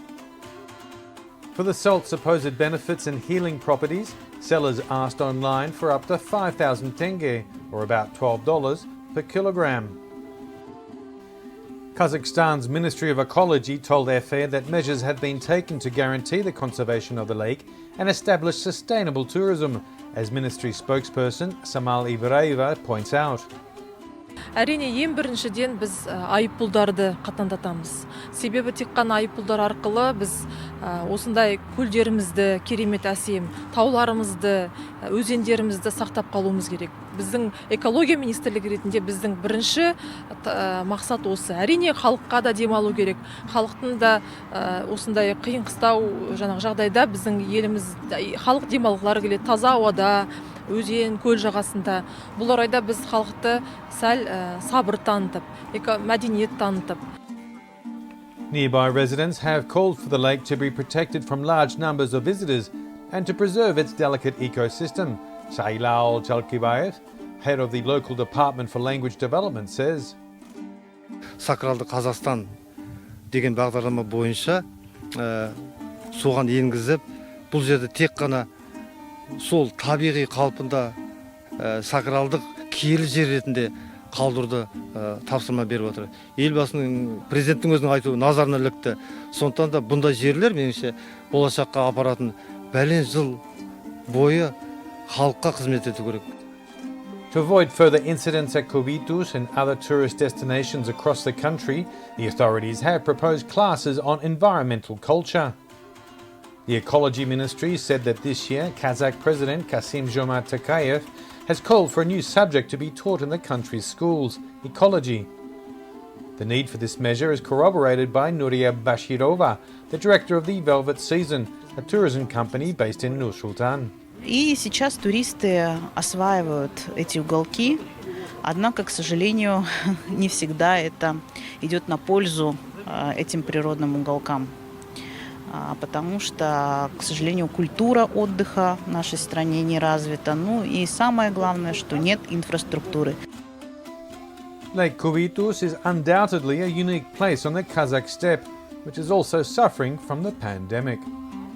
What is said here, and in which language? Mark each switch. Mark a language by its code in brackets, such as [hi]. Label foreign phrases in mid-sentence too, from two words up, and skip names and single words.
[en] For the salt's supposed benefits and healing properties, sellers asked online for up to 5,000 tenge, or about $12 per kilogram. Kazakhstan's Ministry of Ecology told FA that measures had been taken to guarantee the conservation of the lake and establish sustainable tourism, as ministry spokesperson Samal Ibrayeva points out. [kk] Әрине, ең біріншіден біз айыппұлдарды қатаңдатамыз. Себебі тек қана айыппұлдар арқылы біз осындай көлдерімізді, керемет әсем, тауларымызды, өзендерімізді сақтап қалуымыз керек. Біздің экология министрлігі ретінде біздің бірінші мақсат осы. Әрине, халыққа да демалу керек. Халықтың да осындай қиын-қыстау жағдайда біздің еліміз халық демалғылары келеді, таза ауада, өзен, көл жағасында. Бұл орайда біз халықты сәл сабыр танытып, мәдениет танытып. [en] Nearby residents have called for the lake to be protected from large numbers of visitors and to preserve its delicate ecosystem. Sailal Chalkibayev, head of the local Department for Language Development, says. [kk] Sakraldı Kazakistan деген бағдарлама бойынша соған енгізіп, бұл жерде тек қана сол табиғи қалпында сакралдық киелі жер ретінде қалдыруды тапсырма беріп отыр. Елбасының, президенттің өзінің айтуы назарына ілікті. Сондықтан да бұндай жерлер меніңше болашаққа апаратын бәлен жыл бойы халыққа қызмет ету керек. [en] To avoid further incidents at Kobeituz and other tourist destinations across the country, the authorities have proposed classes on environmental culture. The Ecology Ministry said that this year, Kazakh President Kassym-Jomart Tokayev has called for a new subject to be taught in the country's schools, ecology. The need for this measure is corroborated by Nuria Bashirova, the director of the Velvet Season, a tourism company based in Nur-Sultan. [ru] И сейчас туристы осваивают эти уголки, однако, к сожалению, не всегда это идет на пользу этим природным уголкам. потому что, к сожалению, культура отдыха в нашей стране не развита. Ну и самое главное, что нет инфраструктуры. [en] Lake Kobeituz is undoubtedly a unique place on the Kazakh steppe, which is also suffering from the pandemic.